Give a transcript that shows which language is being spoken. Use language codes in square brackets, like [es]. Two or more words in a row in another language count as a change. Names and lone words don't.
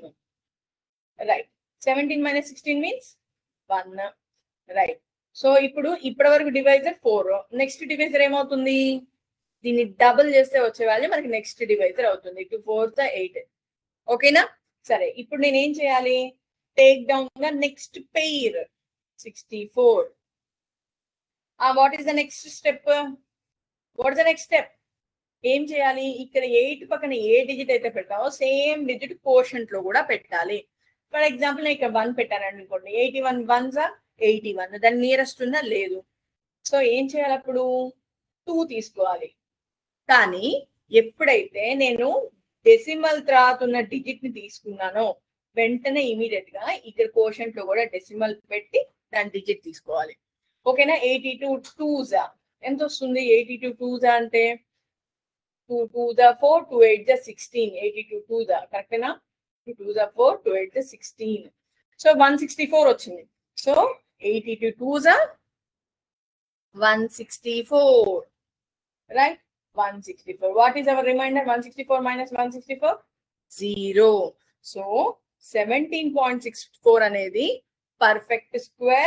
[en] రైట్, 17 minus 16 means 1. [te] రైట్, సో ఇప్పటి వరకు డివైజర్ 4. [en] next divisor [te] ఏమవుతుంది? దీన్ని డబుల్ చేస్తే వచ్చే వాల్యూ మనకి [en] next divisor [te] అవుతుంది. 2 4 8. ఓకేనా? సరే, ఇప్పుడు నేను ఏం చేయాలి? [en] take down the next pair 64. what is the next step? ఏం చేయాలి? [te] ఇక్కడ 8 పక్కన ఏ డిజిట్ అయితే పెట్టామో [en] same digit [te] కోషంట్ లో కూడా పెట్టాలి. [en] for example [te] నేను ఇక్కడ 1 పెట్టాను అనుకోండి. 81 1s 81. దాని నియరెస్ట్ ఉందా? లేదు. సో ఏం చేయాలి? అప్పుడు 2 తీసుకోవాలి. కానీ ఎప్పుడైతే నేను డెసిమల్ తర్వాత ఉన్న డిజిట్ ని తీసుకున్నానో వెంటనే ఇమీడియట్ గా ఇక్కడ కోషంట్ లో కూడా డెసిమల్ పెట్టి దాని డిజిట్ తీసుకోవాలి. ఓకేనా? 82 2s ఎంత వస్తుంది? 82 2s అంటే 2 2s 4, 2 8s 16. 82 2s కరెక్టేనా? 2 2s 4, 2 8s 16. సో 164 వచ్చింది. సో 82 2s 164. [en] right, 164. what is our remainder? [te] 164 minus 164 0. సో 17.64 అనేది [en] perfect square.